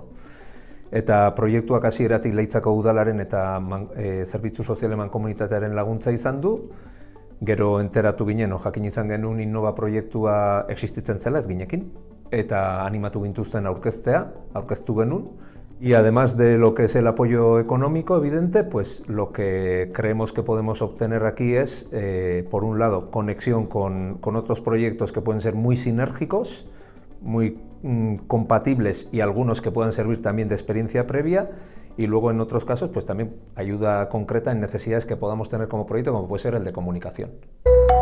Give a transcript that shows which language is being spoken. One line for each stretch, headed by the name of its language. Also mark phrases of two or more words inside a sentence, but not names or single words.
Basque: Eta proiektuak hasieratik Leitzako udalaren eta zerbitzu sozialeman komunitatearen laguntza izan du, gero enteratu ginen, jakin izan genuen Innova proiektua existitzen zela ez ginekin, eta animatu gintuzten aurkeztu genuen.
Spanish: Y además de lo que es el apoyo económico, evidente, pues lo que creemos que podemos obtener aquí es, por un lado, conexión con otros proyectos que pueden ser muy sinérgicos, muy compatibles y algunos que puedan servir también de experiencia previa, y luego en otros casos pues también ayuda concreta en necesidades que podamos tener como proyecto, como puede ser el de comunicación.